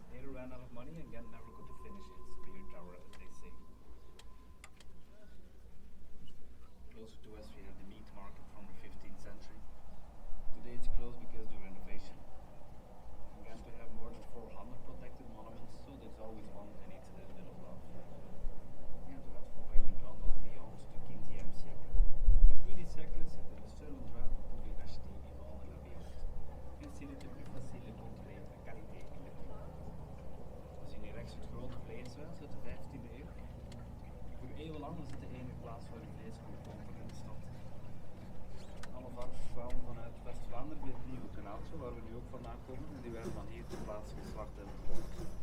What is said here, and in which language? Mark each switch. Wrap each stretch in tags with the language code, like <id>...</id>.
<en>They ran out of money, and Ghent never got to finish its beer tower, as they say. Closer to us, we have the meat market from the 15th century. Today it's closed because of the renovation. Again, we have more than 400 protected monuments, so there's always one that needs a little love. Ja, dat gaat voor hele grand wat Lyons du 15e siècle.</en> <fr>Depuis des siècles, c'était le seul endroit où on pouvait acheter et vendre la bière. Ainsi, il était plus facile de contrôler la qualité et le prix.</fr> <nl>We zien hier rechts het grote vleeshuis uit de 15e eeuw. Voor eeuwenlang was het de enige plaats waar je vlees kon kopen in de stad. Alle varkens kwamen vanuit West-Vlaanderen via het nieuwe kanaaltje, waar we nu ook vandaan komen, en die werden van hier ter plaatse geslacht en verkocht.</nl>